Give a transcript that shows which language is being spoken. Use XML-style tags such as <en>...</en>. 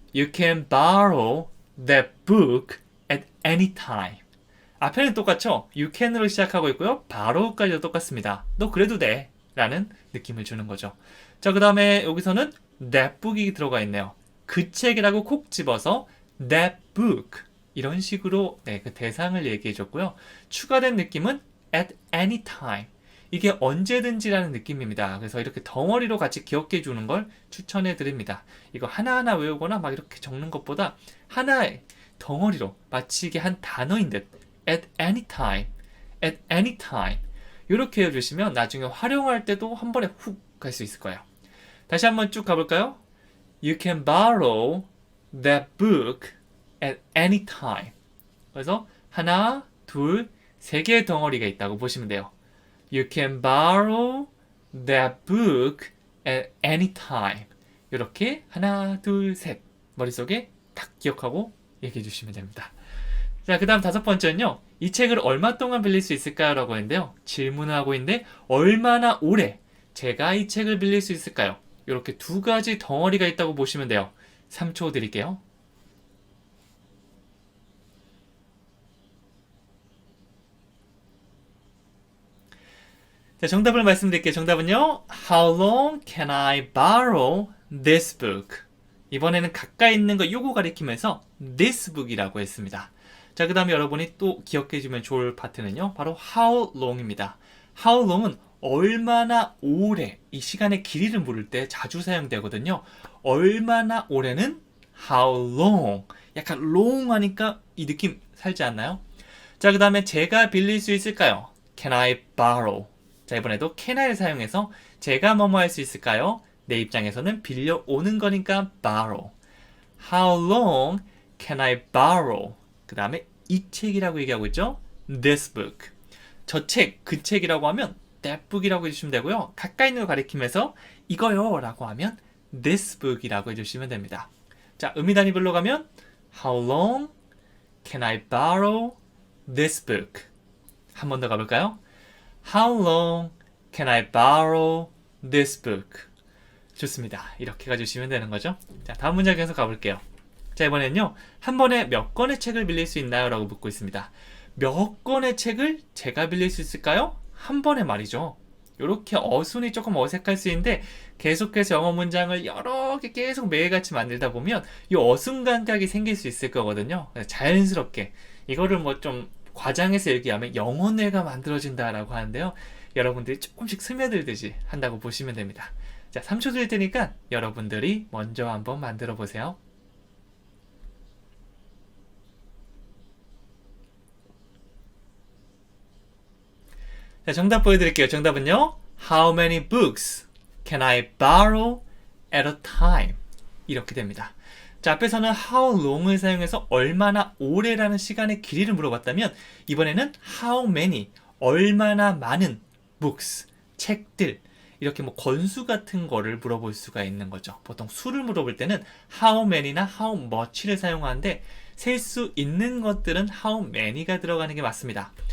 <en>You can borrow that book at any time.</en> <ko>앞에는 똑같죠?</ko> <en>You can</en> <ko>으로 시작하고 있고요. borrow까지도 똑같습니다. 너 그래도 돼. 라는 느낌을 주는 거죠. 자, 그 다음에 여기서는 that book이 들어가 있네요. 그 책이라고 콕 집어서 that book. 이런 식으로 그 대상을 얘기해 줬고요. 추가된 느낌은 at any time. 이게 언제든지라는 느낌입니다. 그래서 이렇게 덩어리로 같이 기억해 주는 걸 추천해 드립니다. 이거 하나하나 외우거나 막 이렇게 적는 것보다 하나의 덩어리로 마치 이게 한 단어인 듯</ko> <en>at any time, at any time</en> <ko>이렇게 해주시면 나중에 활용할 때도 한 번에 훅 갈 수 있을 거예요.</ko> <en>다시 한번 쭉 가볼까요? You can borrow that book at any time.</en> <ko>그래서 하나, 둘, 세 개의 덩어리가 있다고 보시면 돼요.</ko> <en>You can borrow that book at any time.</en> <ko>이렇게 하나, 둘, 셋 머릿속에 딱 기억하고 얘기해 주시면 됩니다. 자, 그 다음 다섯 번째는요. 이 책을 얼마 동안 빌릴 수 있을까요? 라고 했는데요. 질문을 하고 있는데 얼마나 오래 제가 이 책을 빌릴 수 있을까요? 이렇게 두 가지 덩어리가 있다고 보시면 돼요. 3초 드릴게요. 자, 정답을 말씀드릴게요. 정답은요.</ko> <en>How long can I borrow this book?</en> <ko>이번에는 가까이 있는 거 요거 가리키면서 this book이라고 했습니다. 자, 그 다음에 여러분이 또 기억해주면 좋을 파트는요. 바로 how long입니다. how long은 얼마나 오래, 이 시간의 길이를 물을 때 자주 사용되거든요. 얼마나 오래는 how long. 약간 long 하니까 이 느낌 살지 않나요? 자, 그 다음에 제가 빌릴 수 있을까요?</ko> <en>Can I borrow?</en> <ko>자, 이번에도 can I를 사용해서 제가 뭐뭐 할 수 있을까요? 내 입장에서는 빌려오는 거니까 borrow.</ko> <en>How long can I borrow?</en> <ko>그 다음에 이 책이라고 얘기하고 있죠?</ko> <en>This book.</en> <ko>저 책, 그 책이라고 하면 that book이라고 해주시면 되고요. 가까이 있는 걸 가리키면서 이거요 라고 하면 this book이라고 해주시면 됩니다. 자, 음이단위별로 가면</ko> <en>How long can I borrow this book?</en> <ko>한 번 더 가볼까요?</ko> <en>How long can I borrow this book?</en> <ko>좋습니다. 이렇게 가주시면 되는 거죠. 자, 다음 문장 계속 가볼게요. 자, 이번에는요. 한 번에 몇 권의 책을 빌릴 수 있나요? 라고 묻고 있습니다. 몇 권의 책을 제가 빌릴 수 있을까요? 한 번에 말이죠. 이렇게 어순이 조금 어색할 수 있는데 계속해서 영어 문장을 여러 개 계속 매일같이 만들다 보면 이 어순 감각이 생길 수 있을 거거든요. 자연스럽게 이거를 뭐 좀 과장해서 얘기하면 영어뇌가 만들어진다라고 하는데요. 여러분들이 조금씩 스며들듯이 한다고 보시면 됩니다. 자, 3초 드릴 테니까 여러분들이 먼저 한번 만들어 보세요. 자, 정답 보여드릴게요. 정답은요.</ko> <en>How many books can I borrow at a time?</en> <ko>이렇게 됩니다. 자, 앞에서는 how long을 사용해서 얼마나 오래라는 시간의 길이를 물어봤다면 이번에는 how many, 얼마나 많은 books, 책들, 이렇게 뭐 권수 같은 거를 물어볼 수가 있는 거죠. 보통 수를 물어볼 때는 how many나 how much를 사용하는데 셀 수 있는 것들은 how many가 들어가는 게 맞습니다.</ko>